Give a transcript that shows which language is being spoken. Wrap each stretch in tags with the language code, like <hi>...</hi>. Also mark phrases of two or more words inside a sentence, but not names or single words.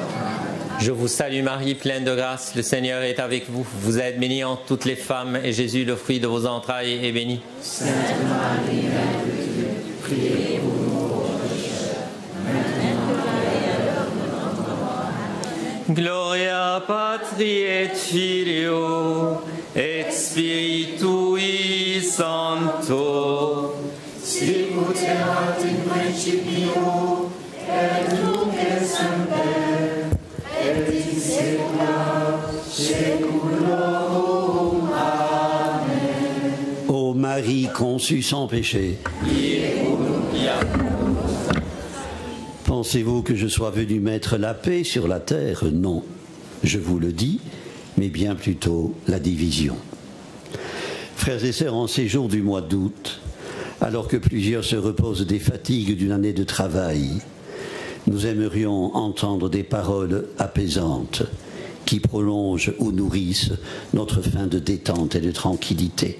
<fr>Amen. Je vous salue Marie, pleine de grâce, le Seigneur est avec vous. Vous êtes bénie entre toutes les femmes, et Jésus, le fruit de vos entrailles, est béni. Sainte Marie, Mère de Dieu, priez pour nous pauvres pécheurs, maintenant et à l'heure de notre mort. Amen.</fr> <la>Gloria Patri et Filio et Spiritui Sancto. Sicut erat in principio, et nunc et semper, et in saecula saeculorum. Amen.</la> <fr>Ô Marie conçue sans péché, pensez-vous que je sois venu mettre la paix sur la terre? Non, je vous le dis, mais bien plutôt la division. Frères et sœurs, en ces jours du mois d'août, alors que plusieurs se reposent des fatigues d'une année de travail, nous aimerions entendre des paroles apaisantes qui prolongent ou nourrissent notre fin de détente et de tranquillité.</fr>